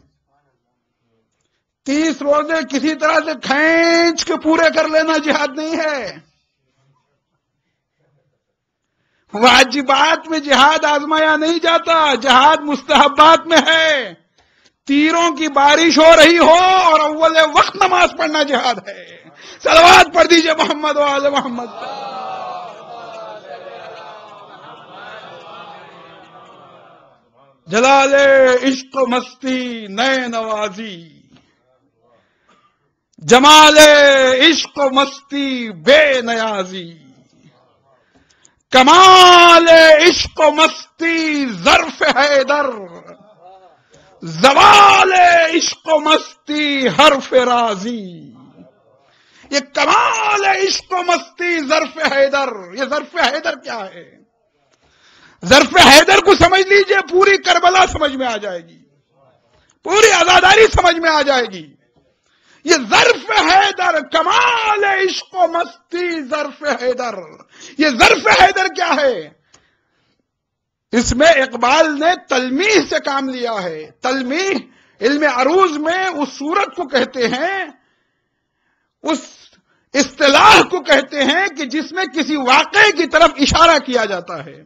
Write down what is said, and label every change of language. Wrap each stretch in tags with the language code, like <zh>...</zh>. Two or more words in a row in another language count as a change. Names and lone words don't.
<ur>30 روزے کسی طرح سے کھینچ کے پورے کر لینا جہاد نہیں ہے. واجبات میں جہاد آزمایا نہیں جاتا، جہاد مستحبات میں ہے. تیروں کی بارش ہو رہی ہو اور اول وقت نماز پڑھنا جہاد ہے. صلوات پڑھ دیجئے محمد و آل محمد. جلال عشق و مستی نئے نوازی، جمال عشق و مستی بے نیازی، کمال عشق و مستی ظرف حیدر، زوال عشق و مستی حرف رازی. یہ کمال عشق و مستی ظرف حیدر. یہ ظرف حیدر کیا ہے؟ ظرف حیدر کو سمجھ لیجئے، پوری کربلا سمجھ میں آ جائے گی، پوری عزاداری سمجھ میں آ جائے گی. یہ ظرف حیدر، کمال عشق و مستی ظرف حیدر. یہ ظرف حیدر کیا ہے؟ اس میں اقبال نے تلمیح سے کام لیا ہے. تلمیح علم عروض میں اس صورت کو کہتے ہیں، اس اصطلاح کو کہتے ہیں کہ جس میں کسی واقعے کی طرف اشارہ کیا جاتا ہے.</ur>